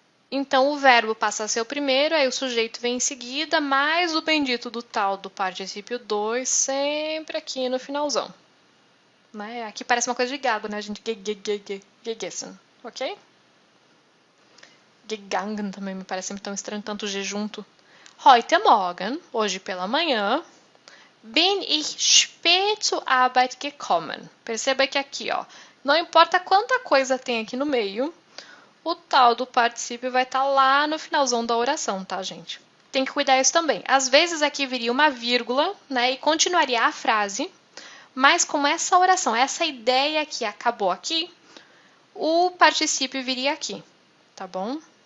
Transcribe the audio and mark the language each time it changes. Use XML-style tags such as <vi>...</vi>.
<pt>Então, o verbo passa a ser o primeiro, aí o sujeito vem em seguida, mais o bendito do tal do particípio 2, sempre aqui no finalzão. Né? Aqui parece uma coisa de gago, né, gente? Gegessen, ok? Gegangen também me parece sempre tão estranho, tanto G junto.</pt> <de>Heute Morgen,</de> <pt>hoje pela manhã,</pt> <de>Bin ich spät zur Arbeit gekommen.</de> <pt>Perceba que aqui, ó, não importa quanta coisa tem aqui no meio, o tal do particípio vai estar lá no finalzão da oração, tá, gente? Tem que cuidar isso também. Às vezes aqui viria uma vírgula, né, e continuaria a frase, mas como essa oração, essa ideia que acabou aqui, o particípio viria aqui, tá bom?</pt>